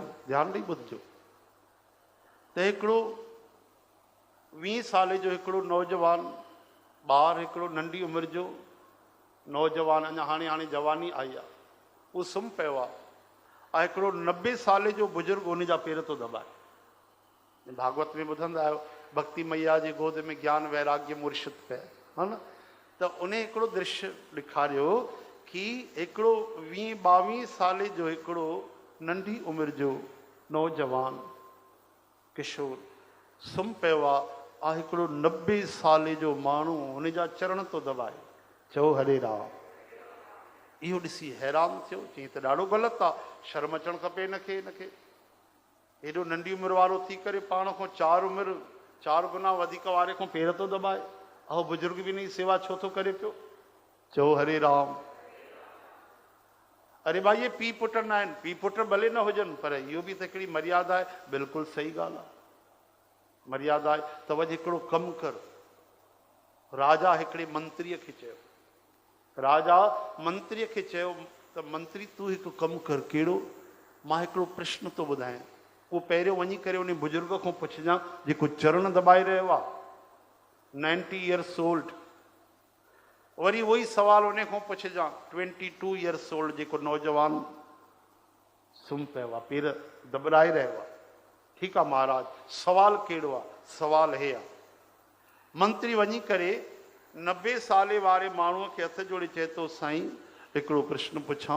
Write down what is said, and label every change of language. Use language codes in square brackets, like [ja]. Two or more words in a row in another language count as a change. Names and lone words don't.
[sd] ध्यानु ॾेई ॿुधजो त हिकिड़ो 20 साल जो हिकिड़ो नौजवान ॿार, हिकिड़ो नंढी उमिरि जो नौजवान, अञा हाणे जवानी आई आहे, उहो सुम्ही पियो आहे ऐं हिकिड़ो 90 साल जो बुज़ुर्ग उन जा पेर थो दॿाए। भागवत में ॿुधंदा आहियो, भक्ति मैया जी गोद में ज्ञान वैराग्य मुर्शिद पए, हा न। त उन हिकिड़ो दृश्य ॾेखारियो कि हिकिड़ो 20-22 साल जो हिकिड़ो नंढी उमिरि जो नौजवान किशोर सुम्ही पियो आहे ऐं हिकिड़ो 90 साल जो माण्हू हुन जा चरण थो दॿाए। चओ हरे राम। इहो ॾिसी हैरान थियो, चई त ॾाढो ग़लति आहे, शर्म अचणु खपे हिनखे। हेॾो नंढी उमिरि वारो थी करे पाण खां 4 गुना वधीक वारे खां पेर थो दॿाए, ऐं बुज़ुर्ग बि हिन जी सेवा छो थो करे पियो। चओ हरे राम। अरे भाई, ये पीउ पुट न आहिनि, पीउ पुट भले न हुजनि, पर इहो बि त हिकिड़ी मर्यादा आहे। बिल्कुलु सही ॻाल्हि आहे, मर्यादा आहे। त वञ हिकिड़ो कमु कर। राजा हिकिड़े मंत्रीअ खे चयो, राजा मंत्रीअ खे चयो त मंत्री तूं हिकु कमु कर। कहिड़ो? मां हिकिड़ो प्रश्न थो ॿुधायां, उहो पहिरियों वञी करे उन बुज़ुर्ग खां पुछजांइ जेको चरण दॿाए रहियो आहे, 90 [en] years old। [sd] वरी उहो ई सवाल उन खां पुछजांइ 22 [en] years old, [sd] जेको नौजवान सुम्ही पियो आहे, पेर दॿाए रहियो आहे। ठीकु आहे महाराज, सवाल कहिड़ो आहे? सवाल हे आहे। मंत्री वञी करे 90 साल वारे माण्हूअ खे हथ जोड़े चए थो, साईं हिकिड़ो प्रश्न पुछां।